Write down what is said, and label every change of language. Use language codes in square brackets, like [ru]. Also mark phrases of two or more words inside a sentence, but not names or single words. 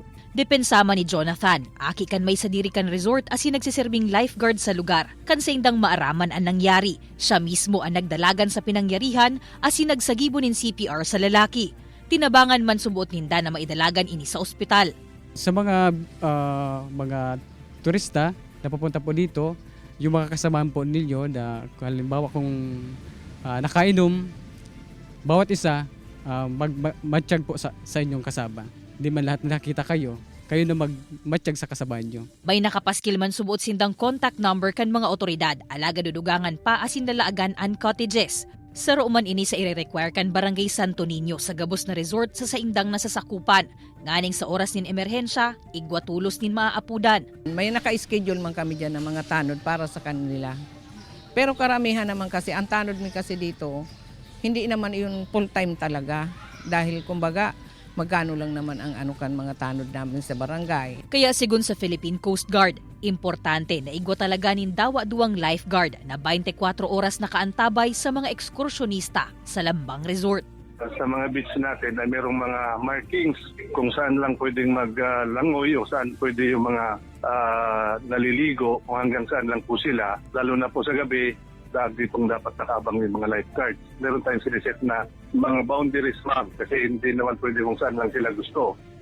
[bik] Depensama ni Jonathan, aki kan may sadiri kan resort asin nagsiserving lifeguard sa lugar. Kan sa indang maaraman ang nangyari. Siya mismo ang nagdalagan sa pinangyarihan asin nagsagibo nin CPR sa lalaki. Tinabangan man subuot ninda na maidalagan ini sa ospital. [tl] Sa mga turista na papunta po dito, yung mga kasamahan po ninyo na halimbawa kung nakainom, bawat isa magmatsyag po sa inyong kasama. Hindi man lahat nakita kayo na magmatsyag sa kasama nyo. [bik] May nakapaskil man subuot sindang contact number kan mga otoridad, alaga dudugangan pa asin lalaagan an cottages. Saro man ini sa ire-require kan Barangay Santo Niño sa gabos na resort sa saindang nasasakupan. Nganing sa oras nin emerhensya, igwa tulos nin maaapudan. [tl] May naka-schedule man kami dyan ng mga tanod para sa kanila. Pero karamihan naman kasi, ang tanod min kasi dito, hindi naman yun full-time talaga. Dahil kumbaga, magkano lang naman ang mga tanod namin sa barangay. [bik] Kaya sigun sa Philippine Coast Guard, importante na igwa talaga nin dawa duwang lifeguard na 24 oras nakaantabay sa mga ekskursyonista sa Lambang Resort. [tl] Sa mga beach natin ay merong mga markings kung saan lang pwedeng maglangoy o saan pwede yung mga naliligo o hanggang saan lang po sila. Lalo na po sa gabi, lagi pong dapat nakabang yung mga lifeguards. Meron tayong siniset na mga boundaries ma'am kasi hindi naman pwede kung saan lang sila gusto.